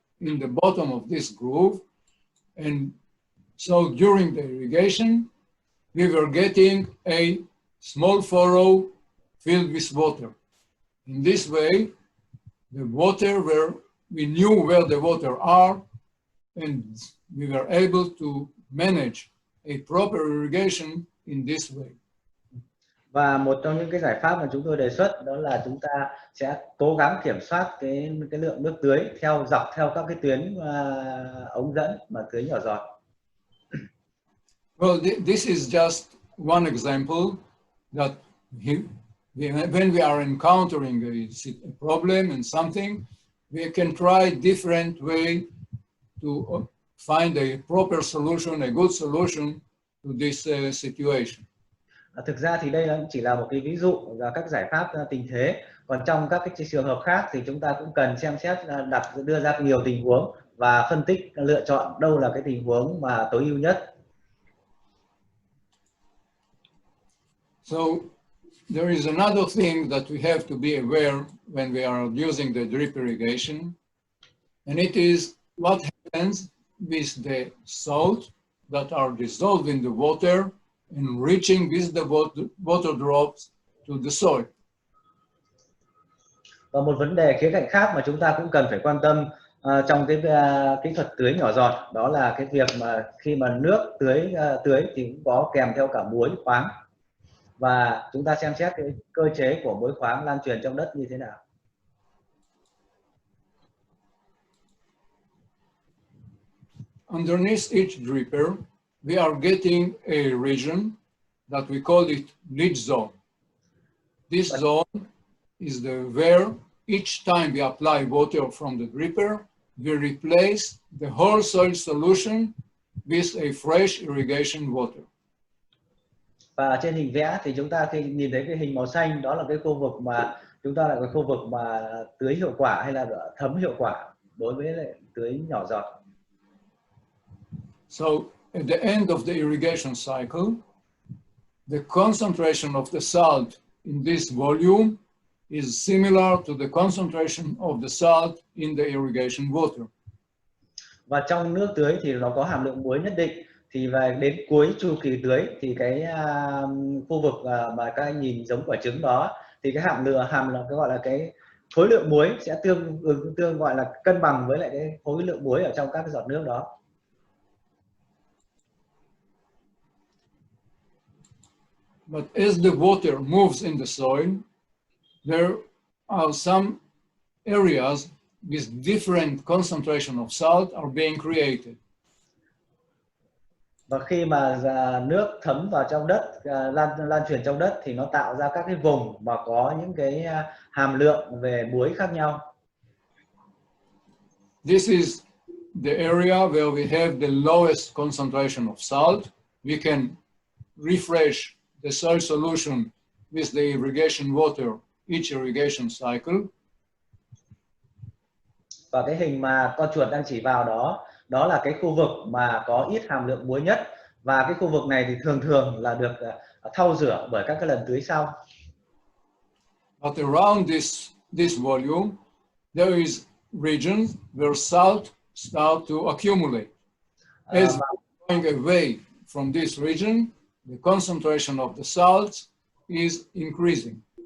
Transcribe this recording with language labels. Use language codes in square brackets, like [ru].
[en] in the bottom of this groove. And so during the irrigation, we were getting a small furrow filled with water. In this way, the water we knew where the water are, and we were able to manage a proper irrigation in this way. [vi] Và một trong những cái giải pháp mà chúng tôi đề xuất đó là chúng ta sẽ cố gắng kiểm soát cái lượng nước tưới dọc theo các cái tuyến ống dẫn mà tưới nhỏ giọt. [en] Well, this is just one example that when we are encountering a problem and something, we can try different way to find a proper solution, a good solution to this situation. [vi] Thực ra thì đây chỉ là một cái ví dụ và các giải pháp tình thế. Còn trong các cái trường hợp khác thì chúng ta cũng cần xem xét đưa ra nhiều tình huống và phân tích lựa chọn đâu là cái tình huống mà tối ưu nhất. [en] So there is another thing that we have to be aware when we are using the drip irrigation, and it is what happens with the salt that are dissolved in the water and reaching with the water drops to the soil. [vi] Và một vấn đề khía cạnh khác mà chúng ta cũng cần phải quan tâm trong cái kỹ thuật tưới nhỏ giọt, đó là cái việc mà khi mà nước tưới thì cũng có kèm theo cả muối khoáng, và chúng ta xem xét cái cơ chế của muối khoáng lan truyền trong đất như thế nào. [en] Underneath each dripper, we are getting a region that we call it leach zone. This zone is where each time we apply water from the dripper, we replace the whole soil solution with a fresh irrigation water. [vi] Và trên hình vẽ thì chúng ta khi nhìn thấy cái hình màu xanh, đó là cái khu vực mà chúng ta là cái khu vực mà tưới hiệu quả hay là thấm hiệu quả đối với lại tưới nhỏ giọt. [en] So at the end of the irrigation cycle, the concentration of the salt in this volume is similar to the concentration of the salt in the irrigation water. [vi] Và trong nước tưới thì nó có hàm lượng muối nhất định. Thì đến cuối chu kỳ tưới thì cái khu vực mà các anh nhìn giống quả trứng đó, thì cái hàm lượng cái gọi là cái khối lượng muối sẽ tương gọi là cân bằng với lại cái khối lượng muối ở trong các cái giọt nước đó. [en] But as the water moves in the soil, there are some areas with different concentration of salt are being created. [vi] Và khi mà nước thấm vào trong đất, lan truyền trong đất, thì nó tạo ra các cái vùng mà có những cái hàm lượng về muối khác nhau. [en] This is the area where we have the lowest concentration of salt. We can refresh the soil solution with the irrigation water each irrigation cycle. [vi] Và cái hình mà con chuột đang chỉ vào đó là cái khu vực mà có ít hàm lượng muối nhất, và cái khu vực này thì thường là được thau rửa bởi các cái lần tưới sau. [en] But around this volume, there is regions where salt start to accumulate. As going away from this region, the concentration of the salts is increasing.